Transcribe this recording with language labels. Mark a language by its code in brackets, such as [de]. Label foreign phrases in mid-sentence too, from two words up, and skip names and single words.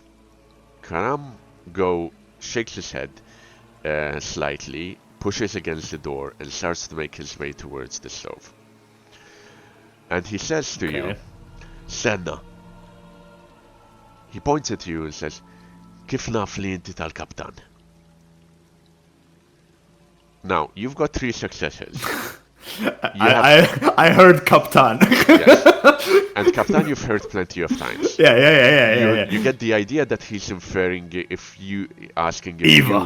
[en] Karam shakes his head slightly, pushes against the door, and starts to make his way towards the stove. And he says to you, Okay. Senna. He points at you and says, [mt] Kif naf li inti tal-kaptan? [en] Now, you've got 3 successes. I heard Kaptan. Yes. And Kaptan you've heard plenty of times. yeah. You get the idea that he's inferring asking Eva.